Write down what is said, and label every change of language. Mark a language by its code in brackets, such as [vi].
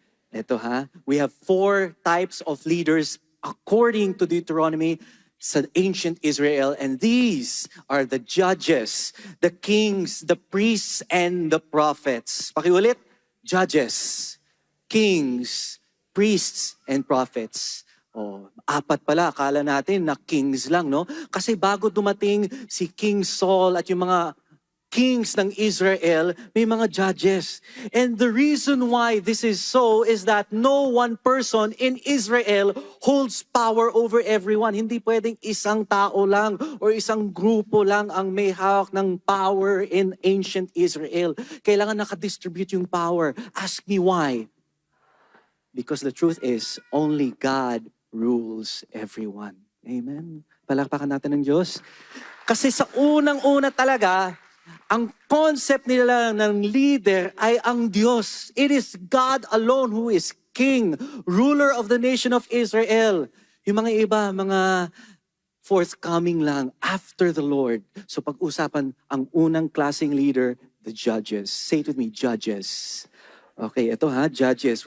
[tl] Ito ha, [en] we have 4 types of leaders according to Deuteronomy sa ancient Israel, and these are the judges, the kings, the priests, and the prophets. [tl] Pakiulit. [en] Judges, kings, priests, and prophets. [tl] Oh, 4 pala. Akala natin na kings lang, no? Kasi bago dumating si King Saul at yung mga kings ng Israel, may mga judges. [en] And the reason why this is so is that no one person in Israel holds power over everyone. [tl] Hindi pwedeng isang tao lang or isang grupo lang ang may hawak ng power [en] in ancient Israel. [tl] Kailangan nakadistribute yung power. [en] Ask me why. Because the truth is, only God rules everyone. Amen. [tl] Palakpakan natin ng Diyos. Kasi sa unang-una talaga, ang concept nila ng leader ay ang Diyos. [en] It is God alone who is king, ruler of the nation of Israel. [tl] Yung mga iba, mga forthcoming lang after the Lord. So pag-usapan ang unang klaseng leader, [en] the judges. Say it with me, judges. [tl] Okay, ito ha, [en] judges.